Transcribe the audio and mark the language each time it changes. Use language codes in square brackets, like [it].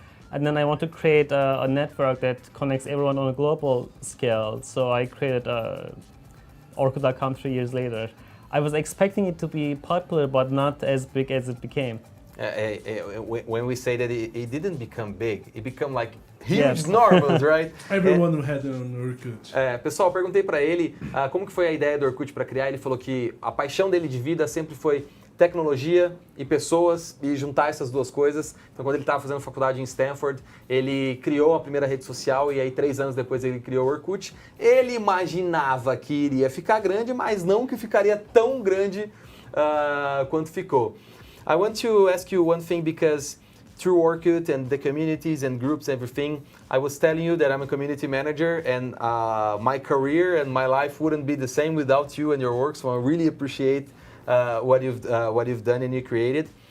[en] And then I want to create a network that connects everyone on a global scale. So I created Orkut.com 3 years later. I was expecting it to be popular, but not as big as it became. When we say that it didn't become big, it became like huge Yes. normal, right? Everyone had an Orkut. [pt] Pessoal, eu perguntei pra ele como que foi a ideia do Orkut para criar. Ele falou que a paixão dele de vida sempre foi tecnologia e pessoas e juntar essas duas coisas. Então, quando ele estava fazendo faculdade em Stanford, ele criou a primeira rede social e aí 3 anos depois ele criou o Orkut. Ele imaginava que iria ficar grande, mas não que ficaria tão grande quanto ficou. [en] I want to ask you one thing because through Orkut and the communities and groups, everything, I was telling you that I'm a community manager and my career and my life wouldn't be the same without you and your work. So I really appreciate what you've done and you created.